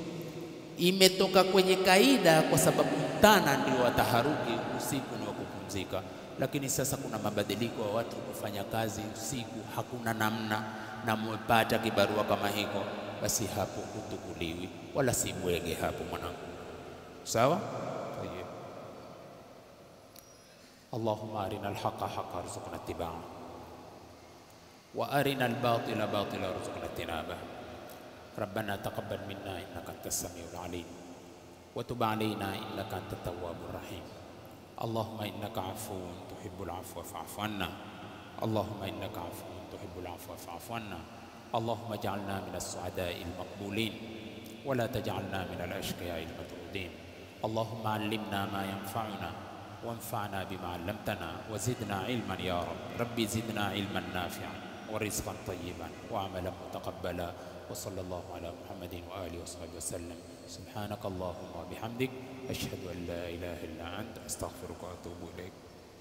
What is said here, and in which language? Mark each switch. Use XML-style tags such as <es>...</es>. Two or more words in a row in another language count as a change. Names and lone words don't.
<sw>Imetoka kwenye kaida, kwa sababu mtana ndio wataharuki, usiku ni wa kupumzika. Lakini sasa kuna mabadiliko ya watu kufanya kazi usiku, hakuna namna, na mwepata kibarua kama hiko, basi hapo hutukuliwi wala si bwege hapo mwanangu. Sawa?</sw> <ar>اللهم أرنا الحق حقا وارزقنا اتباعه وأرنا الباطل باطلا وارزقنا اجتنابه. ربنا تقبل منا إنك أنت السميع العليم وتب علينا إنك أنت التواب الرحيم. اللهم إنك عفو تحب العفو فاعف عنا. اللهم إنك عفو تحب العفو فاعف عنا. اللهم اجعلنا من السعداء المقبولين ولا تجعلنا من الأشقياء المطرودين. اللهم علمنا ما ينفعنا وانفعنا بما علمتنا وزدنا علما يا رب. ربي زدنا علما نافعا ورزقا طيبا وعملا متقبلا. وصلى الله على محمد وآله وصحبه وسلم. سبحانك اللهم وبحمدك أشهد أن لا إله إلا أنت أستغفرك وأتوب إليك.</ar>